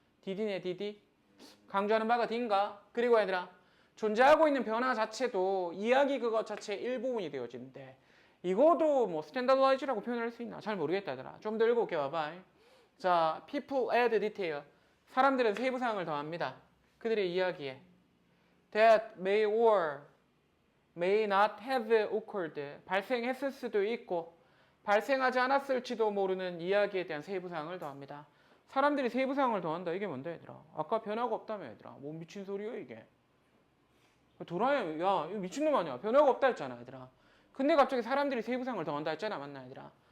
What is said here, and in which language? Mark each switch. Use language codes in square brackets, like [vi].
[ko] DD네 DD? 강조하는 바가 D인가? 그리고 얘들아 존재하고 있는 변화 자체도 이야기 그것 자체의 일부분이 되어지는데 이거도 뭐 스탠다드라이즈라고 표현할 수 있나? 잘 모르겠다 얘들아. 좀 더 읽어볼게 봐봐. 자, [en] people add detail. [ko] 사람들은 세부사항을 더합니다. 그들의 이야기에 [en] that may or may not have occurred. [ko] 발생했을 수도 있고 발생하지 않았을지도 모르는 이야기에 대한 세부사항을 더합니다. 사람들이 세부사항을 더한다. 이게 뭔데 얘들아? 아까 변화가 없다며 얘들아. 뭐 미친 소리야 이게. 도라야 야 이거 미친놈 아니야. 변화가 없다 했잖아 얘들아. 근데 갑자기 사람들이 세부사항을 더한다 했잖아 맞나 얘들아.